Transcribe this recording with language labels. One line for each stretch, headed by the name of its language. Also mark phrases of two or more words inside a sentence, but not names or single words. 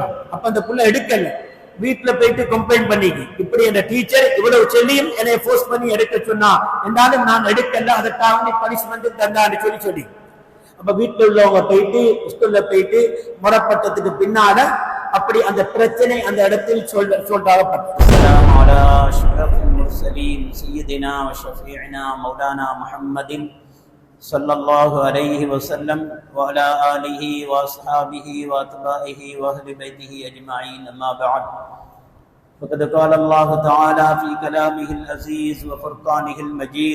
Tamil: அப்ப அந்த புள்ள எடுக்கல, வீட்டுல போயிட்டு கம்ப்ளைண்ட் பண்ணிக்கு, இப்படி என்ற டீச்சர் இவ்வளவு சொல்லியும் என்னை போர்ஸ் பண்ணி எடுக்க சொன்னா, என்றாலும் நான் எடுக்கல, அதற்காக நீ பனிஷ்மெண்ட் தந்தான்னு சொல்லி அப்ப வீட்டுல உள்ளவங்க போயிட்டு ஸ்கூல்ல போயிட்டு முறப்பட்டதுக்கு பின்னால அப்படி அந்த பிரச்சனை அந்த இடத்தில் சொல்றாகப்பட்டது.
Arabic: صلى الله عليه وسلم وعلى آله وأصحابه وأتباعه وأهل بيته أجمعين أما بعد. فقد قال الله تعالى في كلامه العزيز وفرقانه المجيد.